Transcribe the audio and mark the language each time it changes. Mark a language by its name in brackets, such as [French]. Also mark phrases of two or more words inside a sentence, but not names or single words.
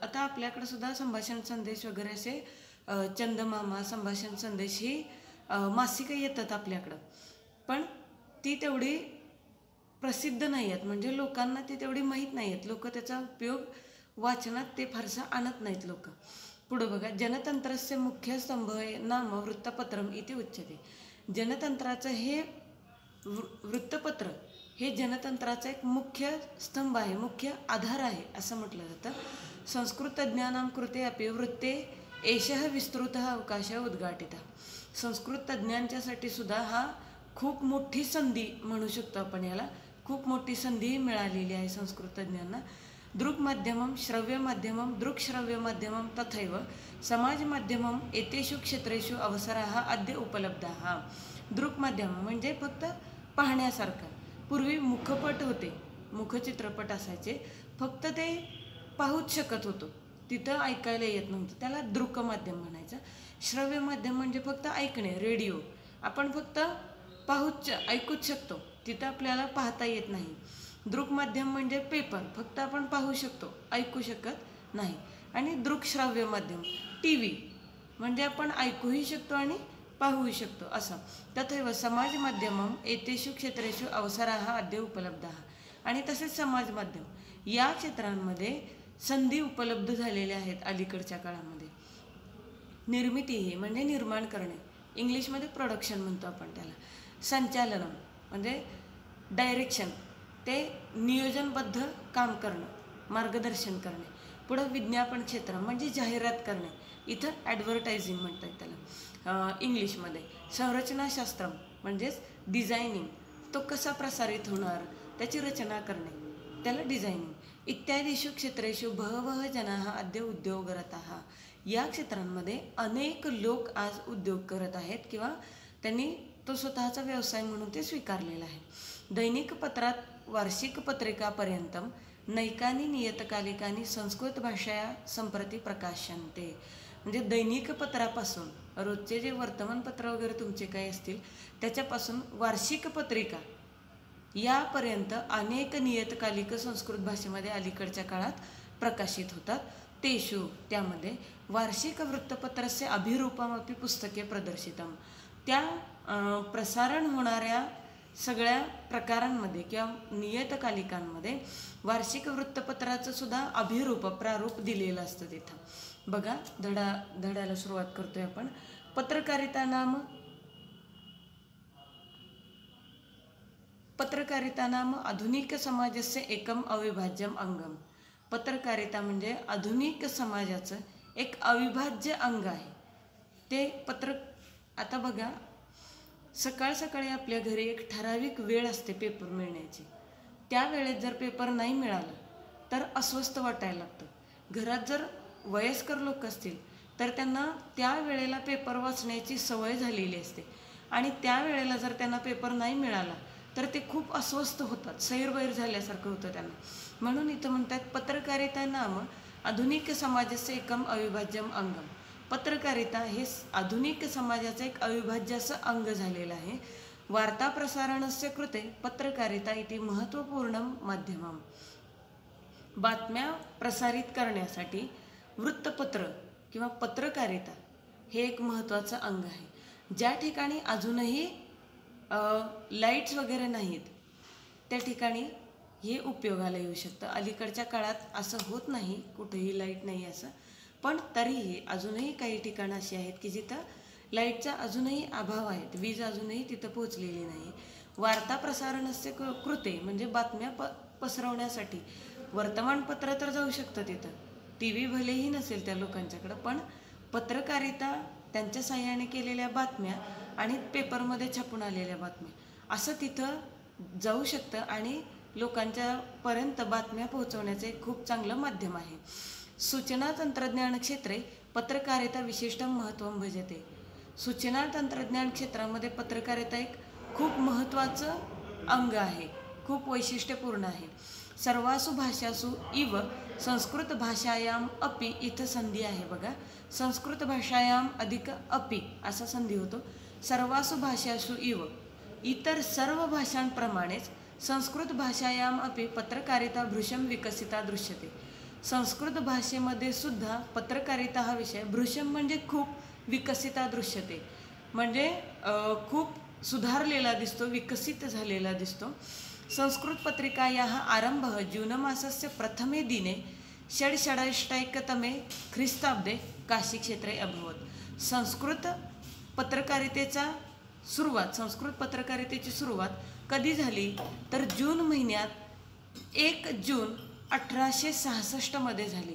[Marathi] आता आपल्याकडे सुद्धा संभाषण संदेश वगैरे असे चंदमामा, संभाषण संदेश ही मासिकं येतात आपल्याकडं, पण ती तेवढी प्रसिद्ध नाही आहेत, म्हणजे लोकांना ती तेवढी माहीत नाही आहेत, लोक त्याचा उपयोग वाचनात ते फारसं आणत नाहीत लोक। पुढं बघा। [Sanskrit] जनतंत्रस्य मुख्य स्तंभ नाम वृत्तपत्रम इति उच्यते। [Marathi] जनतंत्राचं हे वृत्तपत्र हे जनतंत्राचा एक मुख्य स्तंभ आहे, मुख्य आधार आहे असं म्हटलं जातं। [Sanskrit] संस्कृतज्ञानां कृते अपि वृत्ते एषः विस्तृतः अवकाशः उद्घाटितः। [Marathi] संस्कृत तज्ञांच्यासाठी सुद्धा हा खूप मोठी संधी म्हणू शकतो आपण याला, खूप मोठी संधी मिळालेली आहे संस्कृत तज्ञांना। [Sanskrit] दृक्माध्यमं, श्रव्यमाध्यमं, दृक्श्रव्यमाध्यमं तथैव समाजमाध्यमं एतेषु क्षेत्रेषु अवसराः अद्य उपलब्धाः। [Marathi] दृक्माध्यम म्हणजे फक्त पाहण्यासारखं, पूर्वी मुखपट होते, मुखचित्रपट असायचे, फक्त ते पाहूच शकत होतो, तिथं ऐकायला येत नव्हतं, त्याला दृकमाध्यम म्हणायचं। श्रव्यमाध्यम म्हणजे फक्त ऐकणे, रेडिओ, आपण फक्त पाहूच ऐकूच शकतो, तिथं आपल्याला पाहता येत नाही। दृक्माध्यम म्हणजे पेपर, फक्त आपण पाहू शकतो, ऐकू शकत नाही। आणि दृकश्राव्य माध्यम TV, म्हणजे आपण ऐकूही शकतो आणि पाहूही शकतो असं। [Sanskrit] तथैव समाज माध्यमं एतेषु क्षेत्रेषु अवसराः अद्य उपलब्धाः। [Marathi] आणि तसेच समाज माध्यम या क्षेत्रांमध्ये संधी उपलब्ध झालेल्या आहेत अलीकडच्या काळामध्ये। निर्मिती ही म्हणजे निर्माण करणे, इंग्लिशमध्ये प्रोडक्शन म्हणतो आपण त्याला। संचालनम म्हणजे डायरेक्शन, ते नियोजनबद्ध काम करणं, मार्गदर्शन करणे। पुढं विज्ञापन क्षेत्र म्हणजे जाहिरात करणे, इथं ॲडव्हर्टायझिंग म्हणतात त्याला इंग्लिशमध्ये। संरचनाशास्त्र म्हणजेच डिझायनिंग, तो कसा प्रसारित होणार त्याची रचना करणे, त्याला डिझायनिंग। [Sanskrit] इत्यादीषु क्षेत्रेषु बहवः जनाः अद्य उद्योगरताः। [Marathi] या क्षेत्रांमध्ये अनेक लोक आज उद्योग करत आहेत किंवा त्यांनी तो स्वतःचा व्यवसाय म्हणून ते स्वीकारलेला आहे। [Sanskrit] दैनिक पत्रात वार्षिक पत्रिकापर्यंतम नैकानि नियतकालिकानि संस्कृत भाषया संप्रति प्रकाशन्ते। [Marathi] म्हणजे दैनिक पत्रापासून रोजचे जे वर्तमानपत्र वगैरे तुमचे काय असतील त्याच्यापासून वार्षिक पत्रिका यापर्यंत अनेक नियतकालिक संस्कृत भाषेमध्ये अलीकडच्या काळात प्रकाशित होतात। [Sanskrit] तेषु त्यामध्ये वार्षिक वृत्तपत्रस्य अभिरूपमपि पुस्तके प्रदर्शितम। [Marathi] त्या प्रसारण होणाऱ्या सगळ्या प्रकारांमध्ये किंवा नियतकालिकांमध्ये वार्षिक वृत्तपत्राचं सुद्धा अभिरूप, प्रारूप दिलेलं असतं तिथं। बघा, धड्याला सुरुवात करतोय आपण। [Sanskrit] पत्रकारिता नाम आधुनिक समाजस्य एकम अविभाज्यम अंगम। [Marathi] पत्रकारिता म्हणजे आधुनिक समाजाचं एक अविभाज्य अंग आहे ते पत्र। आता बघा, सकाळ सकाळी आपल्या घरी एक ठराविक वेळ असते पेपर मिळण्याची, त्या वेळेत जर पेपर नाही मिळाला तर अस्वस्थ वाटायला लागतं। घरात जर वयस्कर लोक असतील तर त्यांना त्या वेळेला पेपर वाचण्याची सवय झालेली असते आणि त्या वेळेला जर त्यांना पेपर नाही मिळाला तर ते खूप अस्वस्थ होतात, सैरवैर झाल्यासारखं होतं त्यांना. म्हणून इथं म्हणतात [Sanskrit] पत्रकारिता नाम आधुनिक समाजाचे एकम अविभाज्यम अंगम. [Marathi] पत्रकारिता हे आधुनिक समाजाचं एक अविभाज्य असं अंग झालेलं आहे. [Sanskrit] वार्ता प्रसारणस्य कृते पत्रकारिता इति महत्त्वपूर्ण माध्यमम. [Marathi] बातम्या प्रसारित करण्यासाठी वृत्तपत्र किंवा पत्रकारिता हे एक महत्त्वाचं अंग आहे. ज्या ठिकाणी अजूनही लाईट्स वगैरे नाहीत त्या ठिकाणी हे उपयोगाला येऊ शकतं. अलीकडच्या काळात असं होत नाही, कुठेही लाईट नाही असं, पण तरीही अजूनही काही ठिकाणं अशी आहेत की जिथं लाईटचा अजूनही अभाव आहेत, वीज अजूनही तिथं पोहोचलेली नाही. [Sanskrit] वार्ता प्रसारणस्य कृते [Marathi] म्हणजे बातम्या पसरवण्यासाठी वर्तमानपत्र तर जाऊ शकतं तिथं, टी व्ही भलेही नसेल त्या लोकांच्याकडं, पण पत्रकारिता त्यांच्या साह्याने केलेल्या बातम्या आणि पेपरमध्ये छापून आलेल्या बातम्या असं तिथं जाऊ शकतं आणि लोकांच्यापर्यंत बातम्या पोहोचवण्याचं एक खूप चांगलं माध्यम आहे. [Sanskrit] सूचना तंत्रज्ञान क्षेत्रे पत्रकारिता विशिष्ट महत्त्व भजते. [Marathi] सूचना तंत्रज्ञान क्षेत्रामध्ये पत्रकारिता एक खूप महत्त्वाचं अंग आहे, खूप वैशिष्ट्यपूर्ण आहे. [Sanskrit] सर्वासु भाषासु इव संस्कृत भाषायाम अपि [Marathi] इथं संधी आहे बघा. [Sanskrit] संस्कृत भाषायाम अधिक अपि [Marathi] असा संधी होतो. [Sanskrit] सर्वासु भाषासु इव [Marathi] इतर सर्व भाषांप्रमाणेच [Sanskrit] संस्कृत भाषायाम अपि पत्रकारिता भृशम विकसिता दृश्यते. [Marathi] संस्कृत भाषेमध्ये सुद्धा पत्रकारिता हा विषय भृशम म्हणजे खूप, [Sanskrit] विकसिता दृश्यते [Marathi] म्हणजे खूप सुधारलेला दिसतो, विकसित झालेला दिसतो. [Sanskrit] संस्कृत पत्रिकायाः आरंभः जूनमासस्य प्रथमे दिने षड्षडाष्टैकतमे ख्रिस्ताब्दे काशीक्षेत्रे अभवत्. [Marathi] संस्कृत पत्रकारितेची सुरुवात कधी झाली तर जून महिन्यात 1 जून 1866 मध्ये झाली.